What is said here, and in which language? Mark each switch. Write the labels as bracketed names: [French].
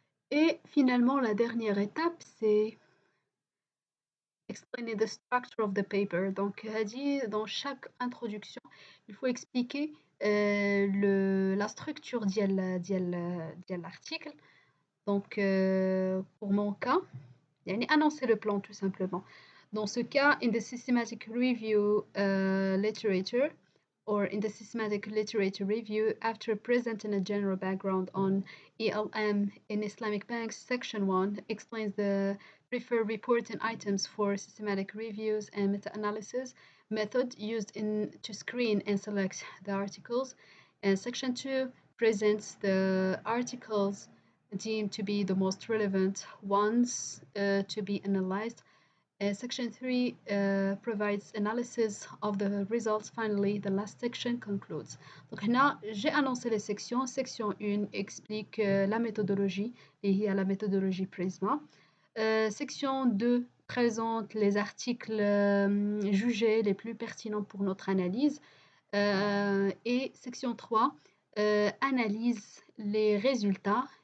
[French] Et finalement, la dernière étape, c'est explainer [English] the structure of the paper. [French] Donc, dans chaque introduction, il faut expliquer la structure de l'article. Donc, pour mon cas, annoncer le plan tout simplement. Dans ce cas, [English] in the systematic review literature, or in the systematic literature review, after presenting a general background on ELM in Islamic banks, section 1 explains the preferred reporting items for systematic reviews and meta-analysis method used to screen and select the articles. And section 2 presents the articles deemed to be the most relevant ones to be analyzed. Section 3 provides analysis of the results. Finally, the last section concludes. [French] Donc là, j'ai annoncé les sections. Section 1 explique la méthodologie liée à la méthodologie Prisma. Section 2 présente les articles jugés les plus pertinents pour notre analyse. Et section 3 analyse les résultats.